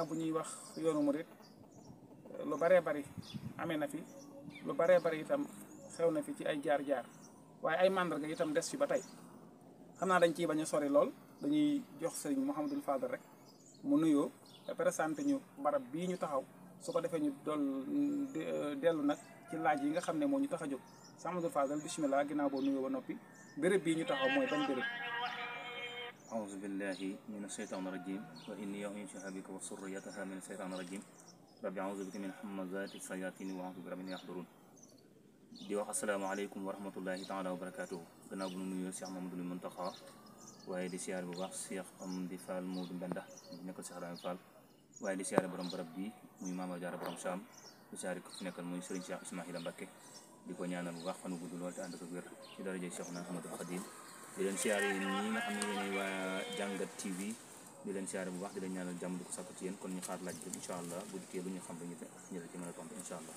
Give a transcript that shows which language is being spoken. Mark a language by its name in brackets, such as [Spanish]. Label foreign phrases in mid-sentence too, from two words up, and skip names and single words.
[Wolof] bu ñuy wax yoonu murit lu baree bari amee na fi lu baree bari itam xew na fi ci ay jaar-jaar waaye ay màndarga itam des fi ba tey xam naa dañ ciy bañ a sori lool dañuy jox sëriñ Mouhamadul Fadal rek mu nuyoo te présenté ñu barab bii ñu taxaw su ko defee ñu dellu nag ci laaj yi nga xam ne moo ñu tax a jóg sëriñ Mouhamadul Fadal bismillah ginnaaw boo nuyoo ba noppi béréb bii ñu taxaw mooy ban béréb. [Arabic] أعوذ بالله من الشيطان الرجيم وإني أعيذها بك وذريتها من الشيطان الرجيم ربي أعوذ بك من همزات الشياطين وأعوذ بك من يحضرون [Wolof] di wax [Arabic] السلام عليكم ورحمة الله تعالى وبركاته [Wolof] gannaaw bu nu nuyoo Cheikh Mamadou Muntaxa waaye di siyaare bu baax Cheikh Amdi Fall Modou Mbenda di nekkal Cheikh Ibrahima Fall waaye di siyaare borom barab bi muy Maama Jaara borom Saam di siyaare ko fi nekkal muy Serigne Cheikh Ismaïla Mbacké di ko ñaanal bu baax fan wu gudd lool te ànd ak wér ci daraja Cheikhna Ahmadul Khadim di leen siyaare yi ñi nga xam ne yéen waa Ndianguet TV di leen siyaare bu baax di leen ñaanal jàmm di ko sàkku ci yéen kon ñu xaar laaj bi [Arabic] إن شاء الله [Wolof] bu dikkee lu ñu xam dañu ñu la ci mën a tontu [Arabic] إن شاء الله.